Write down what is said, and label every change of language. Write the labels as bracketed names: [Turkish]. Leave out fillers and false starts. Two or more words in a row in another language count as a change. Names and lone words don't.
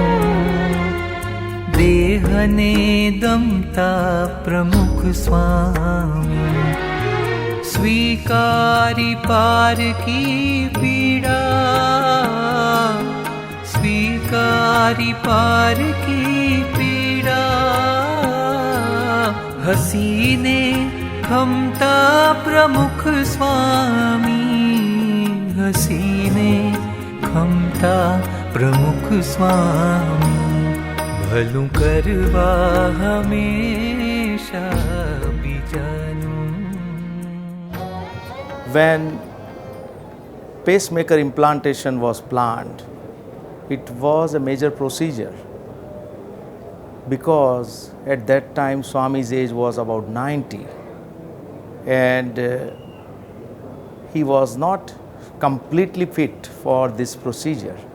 [Gujarati] દેહને દમતા પ્રમુખ સ્વામી, સ્વીકારી પારકી પીડા, સ્વીકારી પારકી પીડા, હસીને ખમતા પ્રમુખ સ્વામી, હસીને ખમતા પ્રમુખ સ્વામી, ભલું કરવા હમેશા બીજાનું। [English] When pacemaker implantation was planned, it was a major procedure because at that time Swami's age was about 90 and he was not completely fit for this procedure.